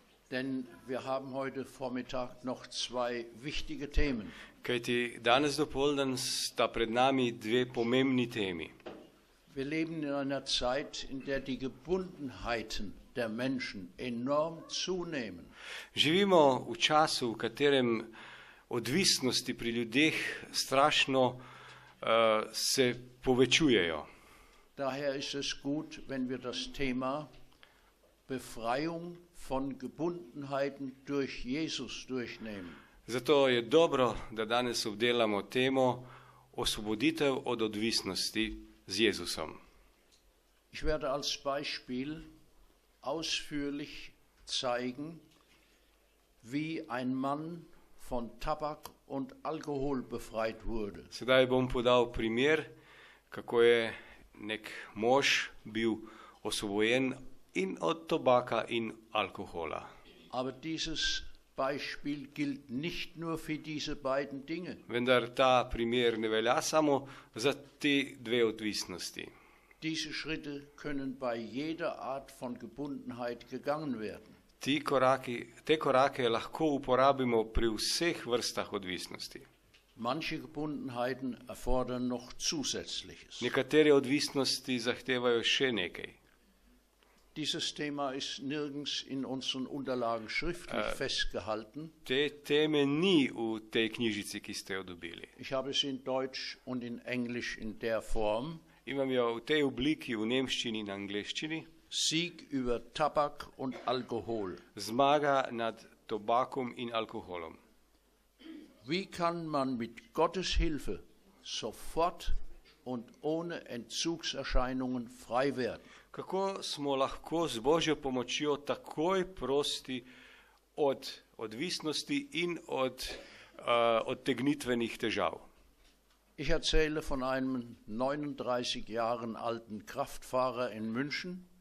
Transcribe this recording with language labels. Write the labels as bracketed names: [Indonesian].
[German] denn wir haben heute Vormittag noch zwei wichtige Themen. [Slovenian] kajti danes dopoldan sta pred nami dve pomembni temi. [German] Wir leben in einer Zeit, in der die Gebundenheiten der Menschen enorm zunehmen. [Slovenian] Živimo v času, v katerem odvisnosti pri ljudeh strašno se povečujejo. [German] Daher ist es gut, wenn wir das Thema Befreiung von Gebundenheiten durch Jesus durchnehmen. [Slovenian] Zato je dobro, da danes obdelamo temo osvoboditev od odvisnosti z Jezusom. [German] Ich werde als Beispiel ausführlich zeigen, wie ein Mann von Tabak und Alkohol befreit wurde. [Slovenian] Sedaj bom podal primer, kako je nek mož bil osvobojen in od tobaka in alkohola. [German] Aber dieses Beispiel gilt nicht nur für diese beiden Dinge. [Slovenian] Vendar ta primer ne velja samo za te dve odvisnosti. [German] Diese Schritte können bei jeder Art von Gebundenheit gegangen werden. [Slovenian] Te korake lahko uporabimo pri vseh vrstah odvisnosti. [German] Manche Gebundenheiten erfordern noch Zusätzliches. [Slovenian] Nekatere odvisnosti zahtevajo še nekaj. [German] Dieses Thema ist nirgends in unseren Unterlagen schriftlich festgehalten. [Slovenian] Te teme ni v tej knjižici, ki ste jo dobili. [German] Ich habe es in Deutsch und in Englisch in der Form. [Slovenian] Imam jo v tej obliki v nemščini in angleščini. [German] Sieg über Tabak und Alkohol. [Slovenian] Zmaga nad tobakom in alkoholom. [German] Wie kann man mit Gottes Hilfe sofort und ohne Entzugserscheinungen frei werden? [Slovenian] Kako smo lahko z Božjo pomočjo takoj prosti od odvisnosti in od odtegnitvenih težav? [German] Ich erzähle von einem 39 Jahren alten Kraftfahrer in München.